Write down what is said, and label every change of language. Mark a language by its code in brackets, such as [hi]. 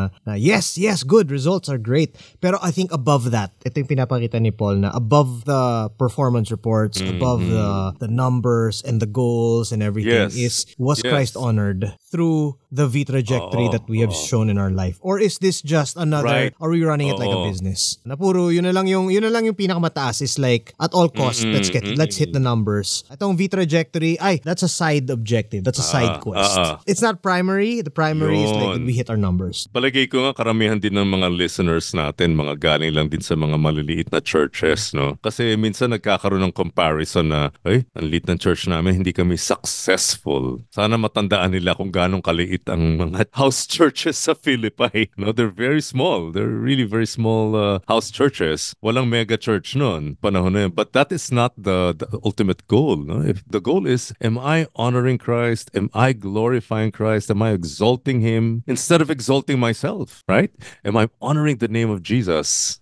[en] Yes, good. Results are great. Pero I think above that, [tl] ito yung pinapakita ni Paul na [en] above the performance reports, above the numbers and the goals and everything was Christ honored through the V trajectory that we have shown in our life? Or is this just another, are we running it like a business? [tl] Na puro, yun na lang yung pinakamataas [en] is like, at all costs, let's hit the numbers. Itong V trajectory, that's a side objective. That's a side quest. It's not primary. The primary is like, we hit our numbers. [tl] Palagay ko nga, karamihan din ng mga listeners natin, mga galing lang din sa mga maliliit na churches, no? Kasi minsan nagkakaroon ng comparison na, ang liit ng church namin, hindi kami successful. Sana matandaan nila kung ganong kaliit ang mga house churches sa Philippi. [en] No, they're very small. They're really very small house churches. [tl] Walang mega church noon, panahon na yun. [en] But that is not the ultimate goal. No? If the goal is, am I honoring Christ? Am I glorifying Christ? Am I exalting Him instead of exalting myself? Right? Am I honoring the name of Jesus?